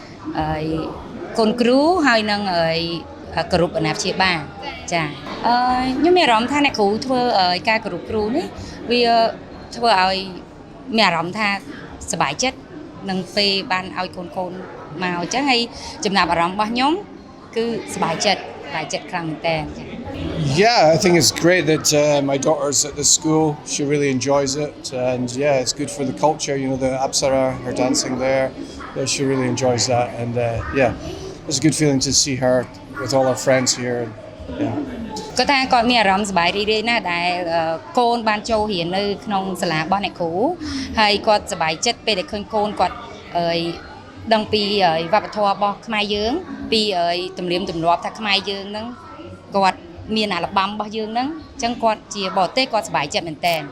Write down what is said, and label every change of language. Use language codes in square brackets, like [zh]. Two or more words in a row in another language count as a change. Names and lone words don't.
[km] កូនគ្រូហើយនឹងគ្រប់អាណាព្យាបាលចាខ្ញុំមានអារម្មណ៍ថាអ្នកគ្រូធ្វើការគោរពគ្រូនេះវាធ្វើឲ្យមានអារម្មណ៍ថាសប្បាយចិត្តនឹងពេលបានឲ្យកូនមកអញ្ចឹងហើយចំណាប់អារម្មណ៍របស់ខ្ញុំគឺសប្បាយចិត្តខ្លាំងមែនតើចា [en] Yeah, I think it's great that my daughter's at this school. She really enjoys it, and yeah, it's good for the culture. You know, the Apsara, her dancing there, she really enjoys that, and yeah, it's a good feeling to see her with all her friends here. And, yeah. [km] គាត់ថាគាត់មានអារម្មណ៍សប្បាយរីករាយណាស់ដែលកូនបានចូលរៀននៅក្នុងសាលារបស់អ្នកគ្រូហើយគាត់សប្បាយចិត្តពេលដែលឃើញកូនគាត់ដឹងពីវប្បធម៌របស់ខ្មែរយើងពីទំនៀមទម្លាប់ថាខ្មែរយើងហ្នឹងគាត់មានអាល់បាំរបស់យើងហ្នឹងអញ្ចឹងគាត់ជាបរទេសគាត់សប្បាយចិត្តមែនតើ